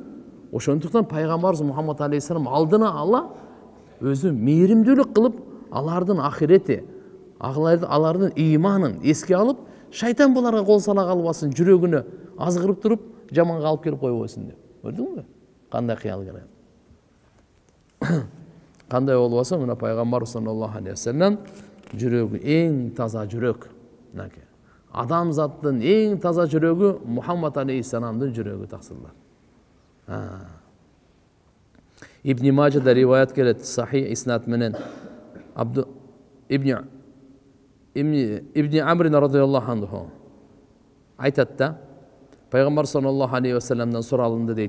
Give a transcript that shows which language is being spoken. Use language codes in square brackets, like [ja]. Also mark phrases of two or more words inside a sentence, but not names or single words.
[ky] Ошондуктан пайгамбарыбыз Мухаммад алейхиссалам алдына ала өзү мээримдүүлүк кылып, алардын ахирети, алардын ыйманын эске алып, шайтан буларга кол сала калбасын, жүрөгүнө азгырып туруп, жаманга алып келип койбосун деп. Көрдүңбү? Кандай кыял керек. Кандай болбосо, мына пайгамбар [ar] صلى الله عليه وسلم [ky] жүрөгү эң таза жүрөк. Адамзаттын эң таза жүрөгү Мухаммад алейхиссаламдын жүрөгү таксырлар. Ибн Мажада риваят келет, сахih иснат менен Ибн Амр [ar] رضي الله عنه [ky] айтат да, пайгамбар [ar] صلى الله عليه وسلم [ky] суралынды дейт.